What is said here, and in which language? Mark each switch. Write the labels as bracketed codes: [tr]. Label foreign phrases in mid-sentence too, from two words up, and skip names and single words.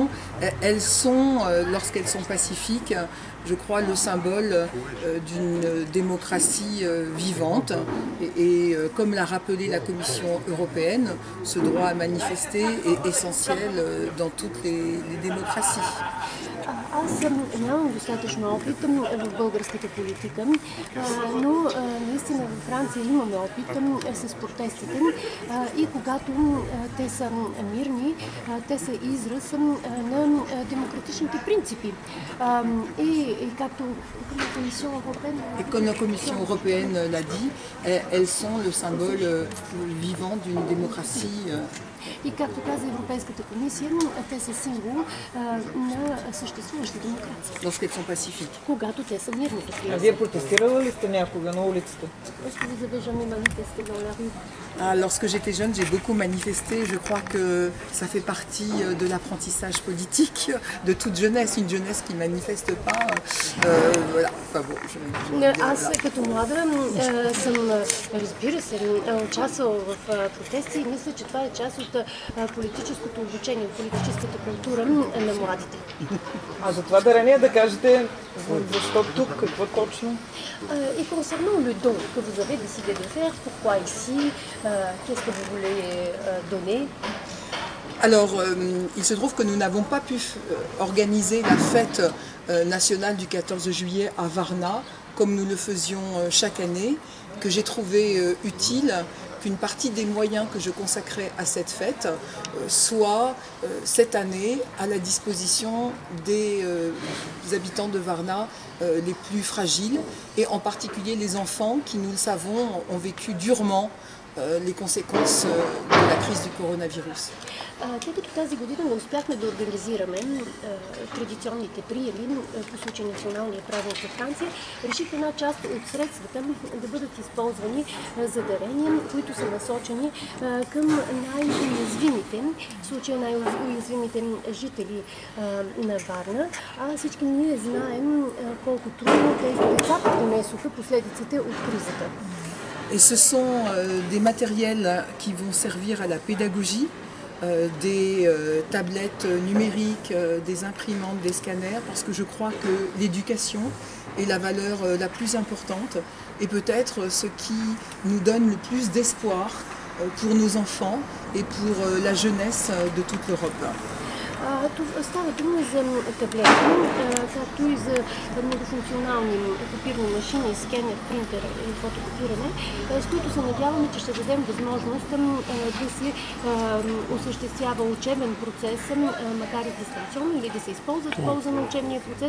[fr] Elles sont, lorsqu'elles sont pacifiques, je crois, le symbole d'une démocratie vivante. Et comme l'a rappelé la Commission européenne, ce droit à manifester est essentiel dans toutes les démocraties. [bg] Аз нямам достатъчно опит в българската политика, но наистина във Франция имаме опит с протестите и когато те са мирни, те са израз на демократичните принципи. [fr] Et comme la Commission européenne l'a dit, elles sont le symbole vivant d'une démocratie. [bg] И както каза Европейската комисия, те са символ на съществуваща демокрация. [fr] Lorsqu'elles sont pacifiques. [bg] Когато те са мирни. А вие протестирали ли сте някога на улицата? [fr] Est-ce que vous avez jamais manifesté dans la rue? Lorsque j'étais jeune, j'ai beaucoup manifesté. Je crois que ça fait partie de l'apprentissage politique de toute jeunesse. Une jeunesse qui ne manifeste pas. Voilà. Enfin bon, [bg] Аз като млада съм, разбира се, участвала в протести и мисля, че това е част от политическото обучение, политическата култура на младите. А за това дарение да кажете защо тук, какво точно? [fr] Et concernant le don que vous avez décidé de faire, pourquoi ici, qu'est-ce que vous voulez donner? Alors, il se trouve que nous n'avons pas pu organiser la fête nationale du 14 juillet à Varna, comme nous le faisions chaque année, que j'ai trouvé utile qu'une partie des moyens que je consacrais à cette fête soit cette année à la disposition des habitants de Varna les plus fragiles, et en particulier les enfants qui, nous le savons, ont vécu durement les conséquences de la crise du coronavirus. [bg] Тъй като тази година не успяхме да организираме традиционните приеми по случай националния празник в Франция, реших една част от средствата да бъдат използвани за дарения, които са насочени към най-уязвимите, в случая най-уязвимите жители на Варна. Всички ние знаем колко трудно тези деца понесоха последиците от кризата. [fr] Et ce sont des matériels qui vont servir à la pédagogie, des tablettes numériques, des imprimantes, des scanners, parce que je crois que l'éducation est la valeur la plus importante et peut-être ce qui nous donne le plus d'espoir pour nos enfants et pour la jeunesse de toute l'Europe. [bg] Става дума за таблети, както и за многофункционални копирни машини, скенер, принтер и фотокопиране, с които се надяваме, че ще дадем възможност да се осъществява учебен процес, макар и дистанционно, или да се използва в полза на учебния процес.